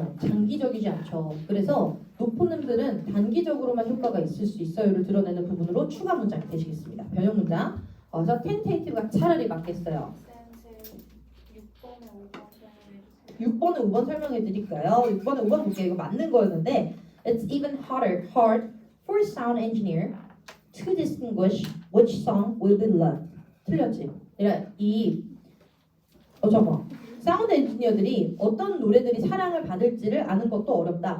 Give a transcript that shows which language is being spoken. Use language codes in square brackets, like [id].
[ko] 장기적이지 않죠. 그래서 높은 음들은 단기적으로만 효과가 있을 수 있어요를 드러내는 부분으로 추가 문장이 되시겠습니다. 변형 문장. 그래서 tentative가 차라리 맞겠어요. 6번에 5번 설명해 드릴까요? 6번에 5번 볼게요. 이거 맞는 거였는데 [en] It's even hard for a sound engineer to distinguish which song will be loved. [ko] 틀렸지? 잠깐만. 사운드 엔지니어들이 어떤 노래들이 사랑을 받을지를 아는 것도 어렵다.